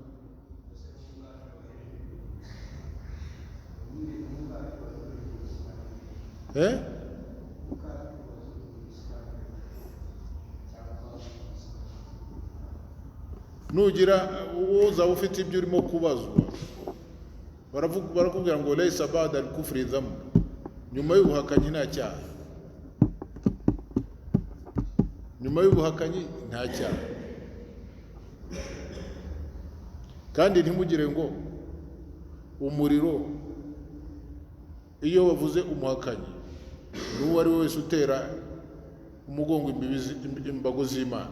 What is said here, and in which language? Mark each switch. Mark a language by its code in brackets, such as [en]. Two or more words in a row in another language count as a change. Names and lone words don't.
[rw] Nugira uzaba ufite ibyo urimo kubazwa, barakubwira ngo [ar] ليس بعد الكفر ذنب, [rw] nyuma y'ubuhakanyi nta cyaha, nyuma y'ubuhakanyi nta cyaha. Kandi ntimugire ngo umuriro iyo bavuze umuhakanyi n'uwo ari we wese utera umugongo imbago z'Imana.